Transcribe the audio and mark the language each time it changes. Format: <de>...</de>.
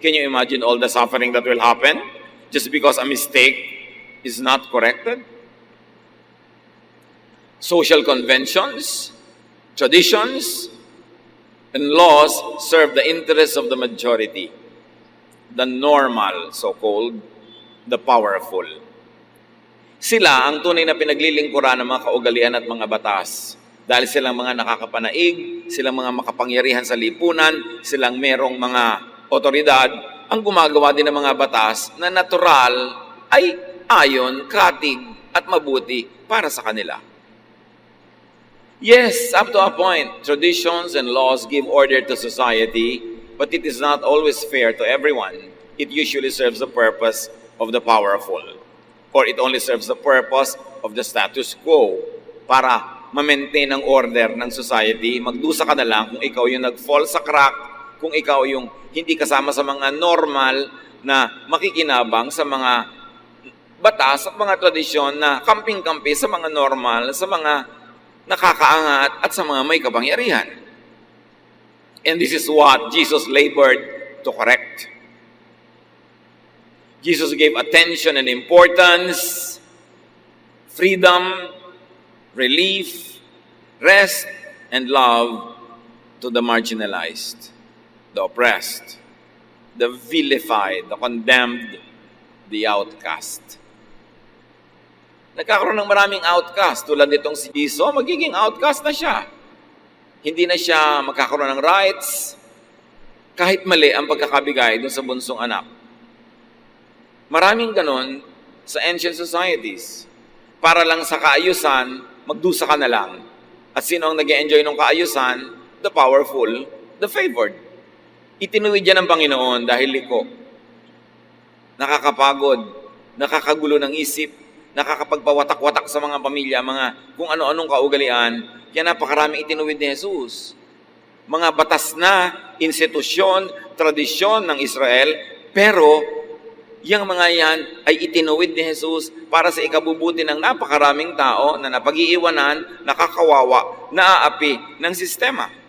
<en>Can you imagine all the suffering that will happen just because a mistake is not corrected? Social conventions, traditions, and laws serve the interests of the majority, the normal, so-called, the powerful.</en> <tl>Sila ang tunay na pinaglilingkuran ng mga kaugalian at mga batas. Dahil silang mga nakakapanaig, silang mga makapangyarihan sa lipunan, silang merong mga otoridad, ang gumagawa din ng mga batas na natural ay ayon, katig at mabuti para sa kanila.</tl> <en>Yes, up to a point, traditions and laws give order to society, but it is not always fair to everyone. It usually serves the purpose of the powerful, or it only serves the purpose of the status quo</en> <tl>para ma-maintain ang order ng society. Magdusa ka na lang kung ikaw yung nag-fall sa crack, kung ikaw yung hindi kasama sa mga normal na makikinabang sa mga batas at mga tradisyon na kamping-kampi sa mga normal, sa mga nakakaangat at sa mga may kapangyarihan.</tl> <en>And this is what Jesus labored to correct. Jesus gave attention and importance, freedom, relief, rest, and love to the marginalized, the oppressed, the vilified, the condemned, the outcast.</en> <tl>Nagkakaroon ng maraming outcast. Tulad nitong si Esau, magiging outcast na siya. Hindi na siya magkakaroon ng rights, kahit mali ang pagkakabigay dun sa bunsong anak. Maraming ganon sa</tl> <en>ancient societies.</en> <tl>Para lang sa kaayusan, magdusa ka na lang. At sino ang nag-enjoy ng kaayusan?</tl> <en>The powerful, the favored.</en> <tl>Itinuwid yan ng Panginoon dahil liko. Nakakapagod, nakakagulo ng isip, nakakapagpawatak-watak sa mga pamilya, mga kung ano-anong kaugalian, kaya napakaraming itinuwid ni Jesus. Mga batas na, institusyon, tradisyon ng Israel, pero yung mga yan ay itinuwid ni Jesus para sa ikabubuti ng napakaraming tao na napag-iiwanan, nakakawawa, naaapi ng sistema.</tl>